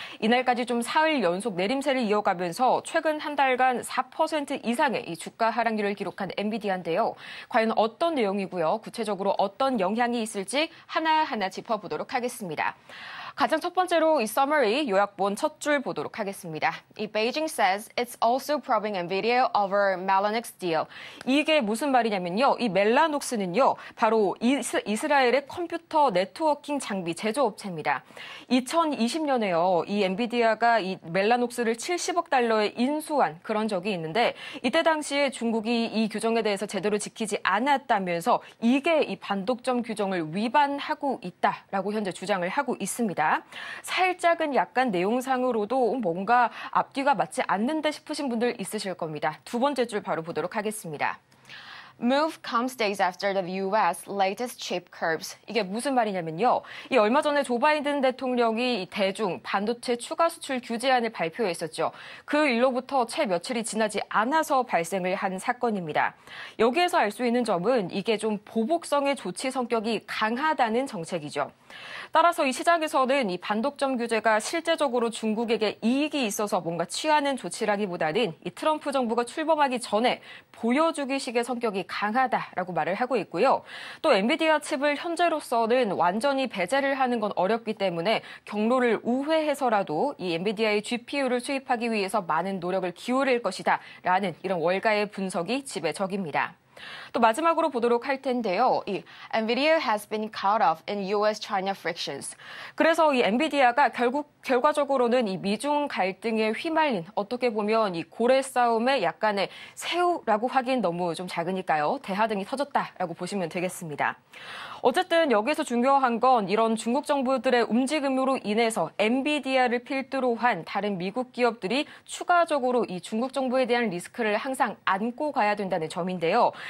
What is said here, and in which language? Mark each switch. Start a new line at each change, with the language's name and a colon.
Korean: 이날까지 좀 사흘 연속 내림세를 이어가면서 최근 한 달간 4% 이상의 이 주가 하락률을 기록한 엔비디아인데요. 과연 어떤 내용이고요. 구체적으로 어떤 영향이 있을지 하나하나 짚어보도록 하겠습니다. 가장 첫 번째로 이 summary 요약본 첫 줄 보도록 하겠습니다.
English: 이 Beijing says it's also probing NVIDIA over Mellanox deal.
Korean: 이게 무슨 말이냐면요. 이 멜라녹스는요. 바로 이스라엘의 컴퓨터 네트워킹 장비 제조업체입니다. 2020년에요. 이 엔비디아가 이 멜라녹스를 70억 달러에 인수한 그런 적이 있는데 이때 당시에 중국이 이 규정에 대해서 제대로 지키지 않았다면서 이게 이 반독점 규정을 위반하고 있다라고 현재 주장을 하고 있습니다. 살짝은 약간 내용상으로도 뭔가 앞뒤가 맞지 않는다 싶으신 분들 있으실 겁니다. 두 번째 줄 바로 보도록 하겠습니다.
English: Move comes days after the U.S. latest chip curbs.
Korean: 이게 무슨 말이냐면요. 이 얼마 전에 조 바이든 대통령이 대중 반도체 추가 수출 규제안을 발표했었죠. 그 일로부터 채 며칠이 지나지 않아서 발생을 한 사건입니다. 여기에서 알 수 있는 점은 이게 좀 보복성의 조치 성격이 강하다는 정책이죠. 따라서 이 시장에서는 이 반독점 규제가 실제적으로 중국에게 이익이 있어서 뭔가 취하는 조치라기보다는 이 트럼프 정부가 출범하기 전에 보여주기식의 성격이 강하다라고 말을 하고 있고요. 또 엔비디아 칩을 현재로서는 완전히 배제를 하는 건 어렵기 때문에 경로를 우회해서라도 이 엔비디아의 GPU를 수입하기 위해서 많은 노력을 기울일 것이다라는 이런 월가의 분석이 지배적입니다. 또 마지막으로 보도록 할 텐데요.
English: 이 NVIDIA has been caught up in U.S.-China frictions.
Korean: 그래서 이 엔비디아가 결과적으로는 이 미중 갈등에 휘말린 어떻게 보면 이 고래 싸움의 약간의 새우라고 하긴 너무 좀 작으니까요. 대하등이 터졌다라고 보시면 되겠습니다. 어쨌든 여기서 중요한 건 이런 중국 정부들의 움직임으로 인해서 엔비디아를 필두로 한 다른 미국 기업들이 추가적으로 이 중국 정부에 대한 리스크를 항상 안고 가야 된다는 점인데요.